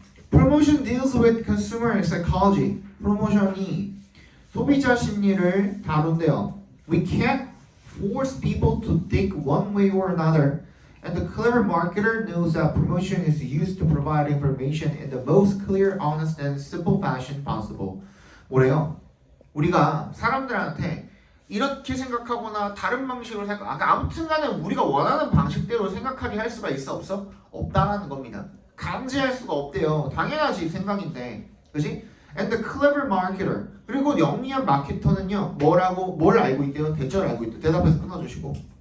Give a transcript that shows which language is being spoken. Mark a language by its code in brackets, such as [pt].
[en] Promotion deals with consumer psychology. [ko] 프로모션이 소비자 심리를 다룬대요. [en] We can't force people to think one way or another. And the clever marketer knows that promotion is used to provide information in the most clear, honest, and simple fashion possible. [ko] 뭐래요? 우리가 사람들한테 이렇게 생각하거나 다른 방식으로 아무튼간에 우리가 원하는 방식대로 생각하게 할 수가 있어 없어? 없다라는 겁니다. 강제할 수가 없대요. 당연하지 생각인데, 그렇지? [en] And the clever marketer [ko] 그리고 영리한 마케터는요 뭘 알고 있대요? 대처를 알고 있대요. 대답해서 끊어주시고.